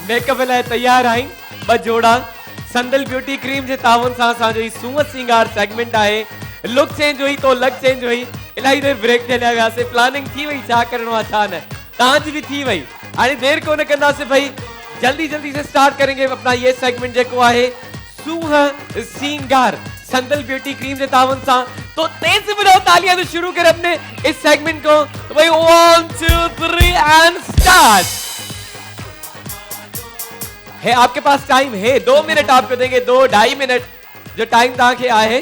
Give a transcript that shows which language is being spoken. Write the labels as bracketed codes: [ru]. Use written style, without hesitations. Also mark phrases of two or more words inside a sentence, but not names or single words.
[sd] मेकअप लाइ तैयार आहिनि ॿ जोड़ा संदल ब्यूटी क्रीम जे तावन सां असांजो ही सूंह सिंगार सेगमेंट आहे। [en] look change [ur] ہوئی تو [en] luck change [ur] हुई। [sd] इलाही देर ब्रेक ते हलिया वियासीं, प्लानिंग थी वई छा करणो आहे छा न, तव्हांजी भी थी वई। हाणे देर कोन कंदासीं भाई, [ur] جلدی جلدی سے اسٹارٹ کریں گے اپنا یہ سیگمنٹ [sd] जेको आहे सूंह सिंगार संदल ब्यूटी क्रीम के तावन सा। [ur] تو تیز سے بجاؤ تالیاں تو شروع کریں اپنے اس سیگمنٹ کو. تو بھائی 1 2 3 [en] and start. [ur] ہے آپ کے پاس ٹائم ہے 2 منٹ آپ کو دیں گے، 2-2.5 منٹ جو ٹائم تاکہ آئے.